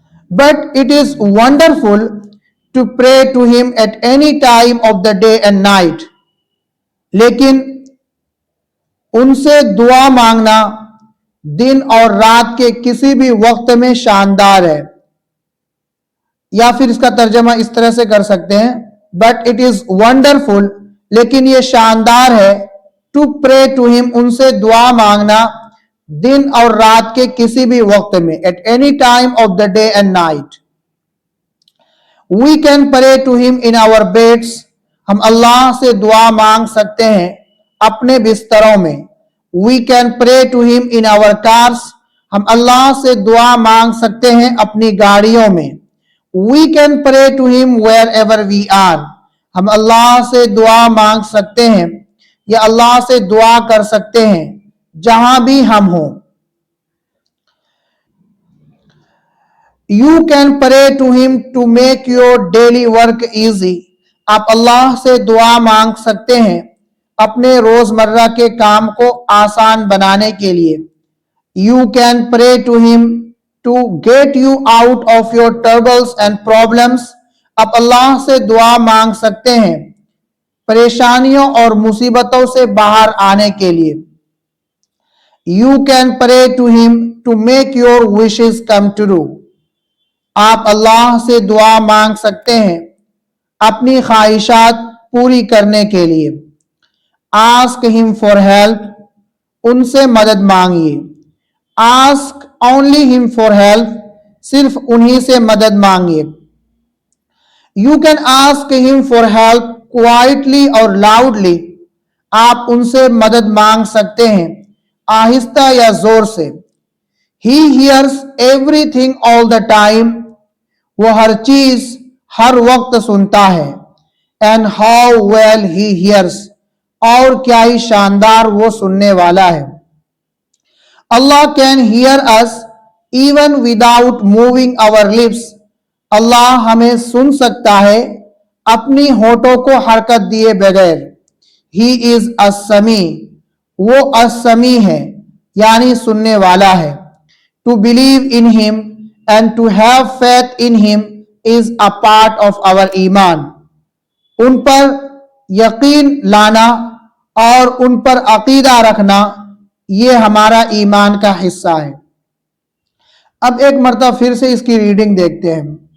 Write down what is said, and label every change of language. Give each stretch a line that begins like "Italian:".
English: But it is wonderful to pray to him at any time of the day and night.
Urdu: لیکن ان سے دعا مانگنا دن اور رات کے کسی بھی وقت میں شاندار ہے. یا پھر اس کا ترجمہ اس طرح سے کر سکتے ہیں,
English: but it is wonderful,
Urdu: لیکن یہ شاندار ہے,
English: to pray to him,
Urdu: ان سے دعا مانگنا دن اور رات کے کسی بھی وقت میں,
English: at any time of the day and night. We can pray to him in our beds.
Urdu: ہم اللہ سے دعا مانگ سکتے ہیں اپنے بستروں میں.
English: We can pray to him in our cars.
Urdu: ہم اللہ سے دعا مانگ سکتے ہیں اپنی گاڑیوں میں.
English: We can pray to him wherever we are.
Urdu: ہم اللہ سے دعا مانگ سکتے ہیں یا اللہ سے دعا کر سکتے ہیں جہاں بھی ہم ہوں.
English: You can pray to him to make your daily work easy.
Urdu: آپ اللہ سے دعا مانگ سکتے ہیں اپنے روزمرہ کے کام کو آسان بنانے کے لیے.
English: You can pray to him to get you out of your troubles and problems.
Urdu: آپ اللہ سے دعا مانگ سکتے ہیں پریشانیوں اور مصیبتوں سے باہر آنے کے لیے.
English: You can pray to him to make your wishes come true.
Urdu: آپ اللہ سے دعا مانگ سکتے ہیں اپنی خواہشات پوری کرنے کے لیے.
English: Ask him for help.
Urdu: ان سے مدد مانگیے.
English: Ask only him for help.
Urdu: صرف انہی سے مدد مانگیے.
English: You can ask him for help quietly or loudly.
Urdu: آپ ان سے مدد مانگ سکتے ہیں آہستہ یا زور سے.
English: He hears everything all the time.
Urdu: وہ ہر چیز ہر وقت سنتا ہے.
English: And how well he hears.
Urdu: اور کیا ہی شاندار وہ سننے والا ہے.
English: Allah can hear us even without moving our lips.
Urdu: اللہ ہمیں سن سکتا ہے اپنی ہونٹوں کو حرکت دیے بغیر.
English: He is as-sami.
Urdu: وہ as-sami ہے یعنی سننے والا ہے.
English: To believe in him and to have faith in him is a part of our iman.
Urdu: ان پر یقین لانا اور ان پر عقیدہ رکھنا یہ ہمارا ایمان کا حصہ ہے. اب ایک مرتبہ پھر سے اس کی ریڈنگ دیکھتے ہیں.